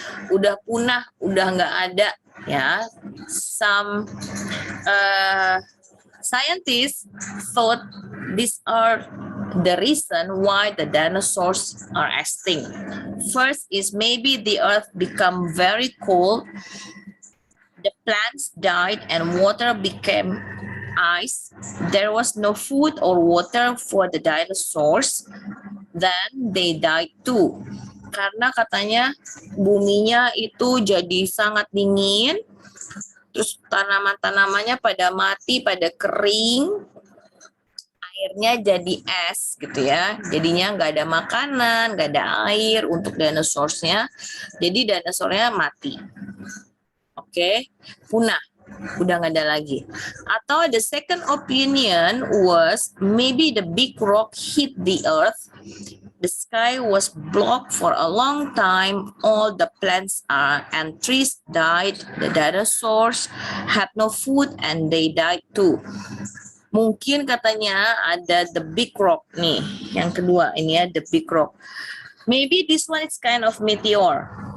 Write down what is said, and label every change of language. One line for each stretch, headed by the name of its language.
Indonesian: Udah punah, udah nggak ada,
English: Some scientists thought these are the reason why the dinosaurs are extinct. First is maybe the earth become very cold. The plants died and water became ice. There was no food or water for the dinosaurs. Then they died too.
Indonesian: Karena katanya buminya itu jadi sangat dingin. Terus tanaman-tanamannya pada mati, pada kering. Airnya jadi es gitu ya. Jadinya nggak ada makanan, nggak ada air untuk dinosaurusnya. Jadi dinosaurnya mati. Oke, punah, udah nggak ada lagi. Atau
English: the second opinion was maybe the big rock hit the earth, the sky was blocked for a long time, all the plants and trees died, the dinosaurs had no food and they died too.
Indonesian: Mungkin katanya ada
English: the big rock
Indonesian: nih, yang kedua ini ya, the big rock.
English: Maybe this one is kind of meteor.